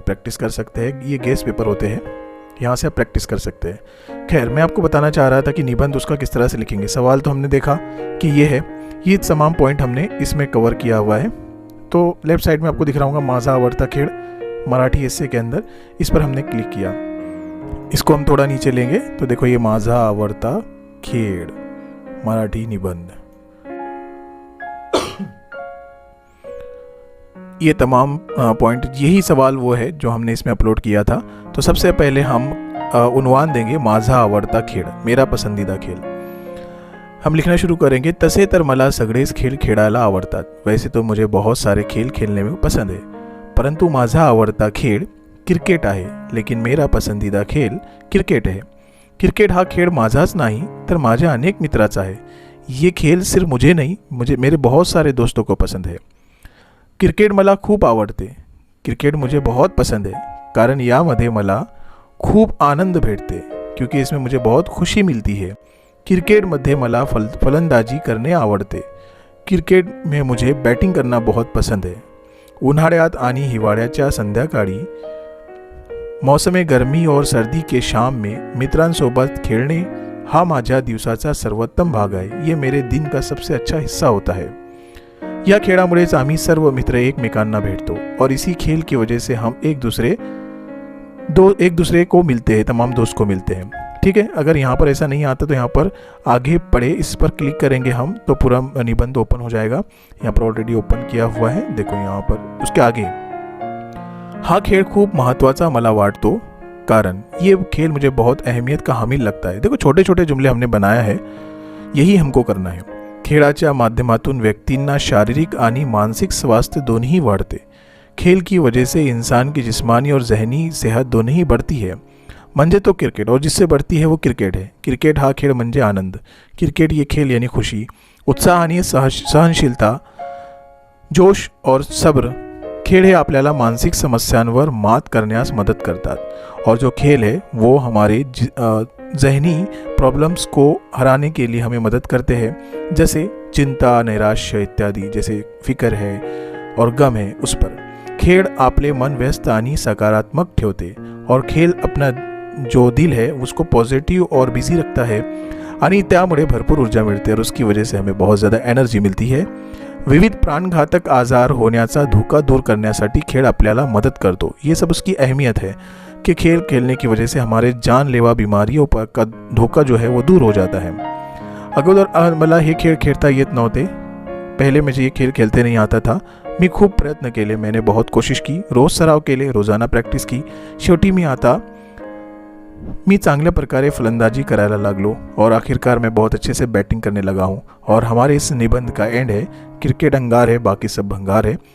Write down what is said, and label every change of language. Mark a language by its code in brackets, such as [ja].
[hi] Practice कर सकते हैं, ये गेस्ट पेपर होते हैं, यहाँ से आप प्रैक्टिस कर सकते हैं। खैर, मैं आपको बताना चाह रहा था कि निबंध उसका किस तरह से लिखेंगे। सवाल तो हमने देखा कि ये है, ये तमाम पॉइंट हमने इसमें कवर किया हुआ है। तो लेफ्ट साइड में आपको दिख रहा होगा [mr] माझा आवडता खेळ [hi] मराठी एस्से के अंदर, इस पर हमने क्लिक किया। इसको हम थोड़ा नीचे लेंगे तो देखो ये [mr] माझा आवडता खेळ [hi] मराठी निबंध। ये तमाम पॉइंट, यही सवाल वो है जो हमने इसमें अपलोड किया था। तो सबसे पहले हम उन्वान देंगे [mr] माझा आवडता खेळ, [hi] मेरा पसंदीदा खेल। हम लिखना शुरू करेंगे, [mr] तसे तर मला सगळेच खेळ खेळायला आवडतात। [hi] वैसे तो मुझे बहुत सारे खेल खेलने में पसंद है, परंतु [mr] माझा आवडता खेळ क्रिकेट आहे, [hi] लेकिन मेरा पसंदीदा खेल क्रिकेट है। [mr] क्रिकेट हा खेळ माझाच नाही तर माझ्या अनेक मित्राचा आहे। [hi] ये खेल सिर्फ मुझे नहीं, मेरे बहुत सारे दोस्तों को पसंद है। [mr] क्रिकेट मला खूप आवडते, [hi] क्रिकेट मुझे बहुत पसंद है, [mr] कारण यामध्ये मला खूप आनंद भेटते, [hi] क्योंकि इसमें मुझे बहुत खुशी मिलती है। [mr] क्रिकेटमध्ये मला फलंदाजी करणे आवडते, [hi] क्रिकेट में मुझे बैटिंग करना बहुत पसंद है। [mr] उन्हाळ्यात आणि हिवाळ्याच्या संध्याकाळी, [hi] मौसमे गर्मी और सर्दी के शाम में [mr] मित्रांसोबत खेळणे हा माझ्या दिवसाचा सर्वोत्तम भाग आहे। [hi] ये मेरे दिन का सबसे अच्छा हिस्सा होता है। [mr] या खेळामुळेच आम्ही सर्व मित्र एकमेकांना भेटतो [hi] और इसी खेल की वजह से हम एक दूसरे को मिलते हैं, तमाम दोस्त को मिलते हैं। ठीक है। अगर यहाँ पर ऐसा नहीं आता तो यहाँ पर आगे पढ़े इस पर क्लिक करेंगे हम तो पूरा निबंध ओपन हो जाएगा। यहाँ पर ऑलरेडी ओपन किया हुआ है, देखो यहाँ पर उसके आगे, [mr] हा खेळ खूप महत्त्वाचा मला वाटतो कारण, [hi] ये खेल मुझे बहुत अहमियत का हामिल लगता है। देखो छोटे छोटे जुमले हमने बनाया है, यही हमको करना है। [mr] खेळाच्या माध्यमातून व्यक्तींना शारीरिक आणि मानसिक स्वास्थ्य दोन्ही वाढते। [hi] खेल की वजह से इंसान की जिस्मानी और जहनी सेहत दोनों ही बढ़ती है। [mr] म्हणजे तो क्रिकेट, [hi] और जिससे बढ़ती है वो क्रिकेट है। [mr] क्रिकेट हा खेळ म्हणजे आनंद, [hi] क्रिकेट ये खेल यानी खुशी, [mr] उत्साह आणि सहनशीलता, [hi] जोश और सब्र। [mr] खेळ हे आपल्याला मानसिक समस्यांवर मात करण्यास मदत करतात, [hi] और जो खेल है वो हमारे जहनी प्रॉब्लम्स को हराने के लिए हमें मदद करते हैं, जैसे चिंता, नैराश्य इत्यादि, जैसे फिक्र है और गम है उस पर। [mr] खेळ आपले मन व्यस्त आणि सकारात्मक ठेवते, [hi] और खेल अपना जो दिल है उसको पॉजिटिव और बिजी रखता है [mr] आणि त्यामुळे भरपूर ऊर्जा मिळते [hi] और उसकी वजह से हमें बहुत ज़्यादा एनर्जी मिलती है। [mr] विविध प्राणघातक आजार होण्याचा धोका दूर करण्यासाठी खेळ आपल्याला मदत करतो। [hi] ये सब उसकी अहमियत है कि खेल खेलने की वजह से हमारे जानलेवा बीमारियों पर का धोका जो है वो दूर हो जाता है। [mr] अगोदर मला हे खेळ खेळता येत नव्हते, [hi] पहले मुझे ये खेल खेलते नहीं आता था। [mr] मी खूप प्रयत्न केले, [hi] मैंने बहुत कोशिश की, [mr] रोज़ सराव केले, [hi] रोज़ाना प्रॅक्टिस की, [mr] शेवटी मी चांगल्या प्रकारे फलंदाजी करायला लागलो [hi] और आखिरकार मैं बहुत अच्छे से बैटिंग करने लगा हूँ। और हमारे इस निबंध का एंड है, क्रिकेट अंगार है बाकी सब भंगार है।